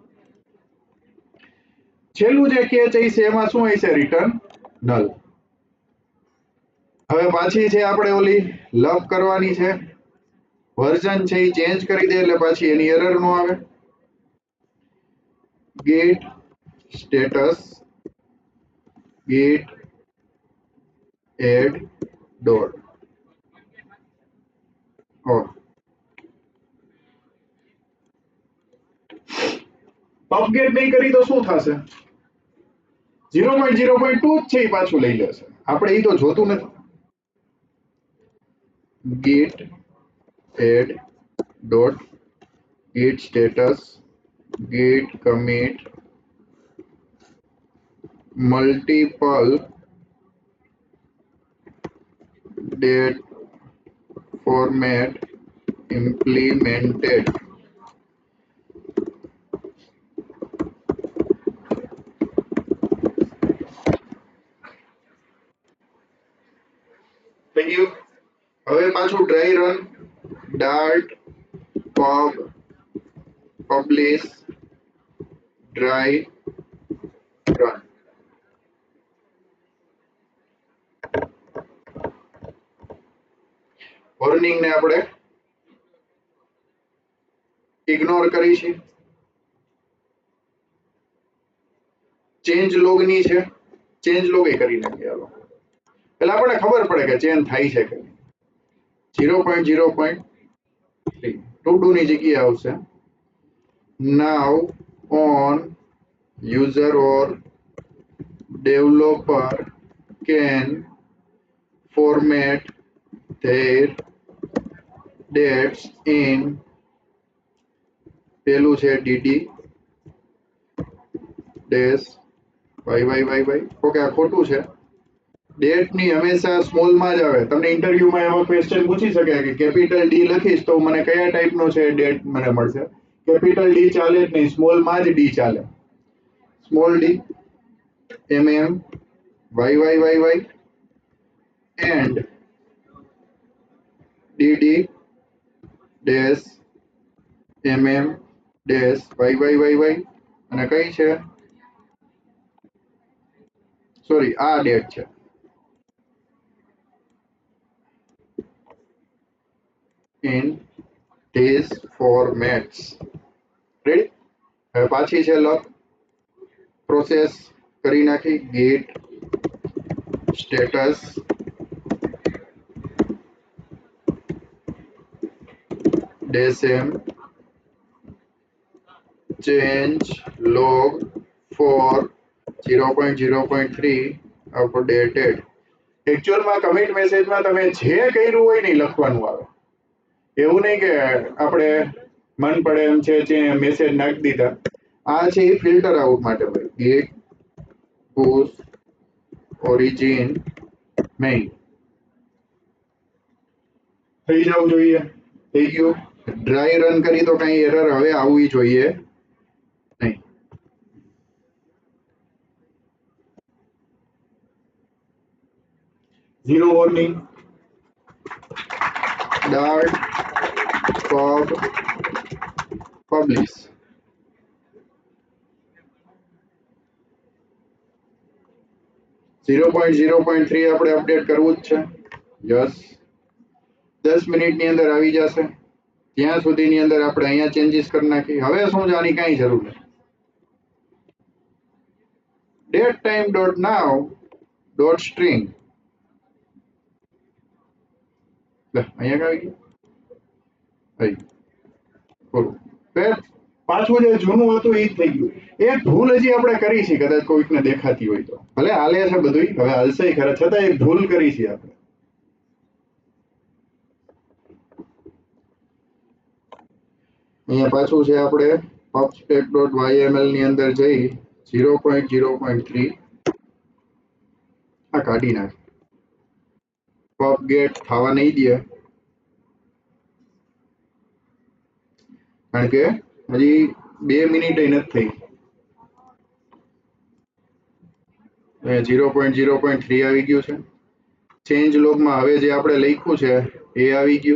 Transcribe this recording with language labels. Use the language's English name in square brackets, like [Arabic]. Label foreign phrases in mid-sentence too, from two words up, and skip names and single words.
[Gujarati] છેલ્લું જે કેચ હશે એમાં શું હશે? રિટર્ન નલ. હવે પાછી છે આપણે ઓલી લવ કરવાની છે, વર્ઝન છે એ ચેન્જ કરી દે એટલે પાછી એની એરર નો આવે. [English] get status git add dot પબગેટ [Gujarati] નહીં કરી તો શું થશે? 0.0.2 જ છે એ પાછું લઈ લેશે. આપણે એ તો જોતું નથી. [English] git add dot git status git commit multiple date format implemented. [Gujarati] થઈ ગયું. હવે પાછું [English] dry run dart pub publish dry run. [Gujarati] વોર્નિંગ ને આપણે ઇગ્નોર કરી છે. [English] change log [Gujarati] ની છે, [English] change log [Gujarati] એ કરી નાખીએ. હાલો એટલે આપણને ખબર પડે કે ચેન્જ થાય છે કે 0.0.3 ટુ ડુ ની જગ્યાએ આવશે [English] now on user or developer can format their dates in [Gujarati] પેલું છે [English] dd dash y. [Gujarati] ઓકે આ ખોટું છે. ડેટ ની હંમેશા સ્મોલ માં જ આવે. તમને ઇન્ટરવ્યુ માં એવો ક્વેશ્ચન પૂછી શકે કે [English] capital D [Gujarati] લખીશ તો મને કયા ટાઈપ નો છે ડેટ મને મળશે. [English] capital D [Gujarati] ચાલે જ નહીં, સ્મોલ માં જ ડી ચાલે. [English] small D mm y and dd dash mm dash y [Gujarati] અને કઈ છે સોરી આ ડેટ છે [English] in these formats. રેડી. [Gujarati] હવે પાછી છે [English] lock process [Gujarati] કરી નાખી [English] git status dash m change log for 0.0.3 updated. [Gujarati] એકચ્યુઅલમાં કમિટ મેસેજમાં તમે જે કર્યું હોય ને લખવાનું આવે. એવું નહીં કે આપણે મન પડે એમ છે જે મેસેજ નાખી દીધા. આ છે [English] filter out [Gujarati] માટે ભાઈ. [English] git push origin main [Gujarati] થઈ જવું જોઈએ. થઈ ગયું. [English] dry run [Gujarati] કરી તો કઈ એરર હવે આવવી જોઈએ નહીં. [English] zero warning dart pub publish. [Gujarati] .0.3 આપણે અપડેટ કરવું જ છે. યસ 10 મિનિટની અંદર આવી જશે. ત્યાં સુધીની અંદર આપણે અહીંયા ચેન્જીસ કરી નાખી. હવે શું છે આની કાંઈ જરૂર નથી. [English] date time dot now dot string [Gujarati] અહીંયા આવી ગયું. પાછું જે જૂનું હતું એ જ થઈ ગયું. એક ભૂલ હજી આપણે કરી છે, કદાચ કોઈકને દેખાતી હોય તો. ભલે હાલે છે બધું, હવે હાલશે ખરા, છતાં એક ભૂલ કરી છે આપણે. અહીંયા પાછું છે આપણે pubspec.yml ની અંદર જઈ 0.0.3 આ કાઢી નાખ. pub get થવા નહીં દે કારણ કે હજી 2 મિનિટ નથી થઈ. 0.0.3 આવી ગયું છે. ચેન્જ લોગમાં હવે જે આપણે લખ્યું છે એ આવી ગયું.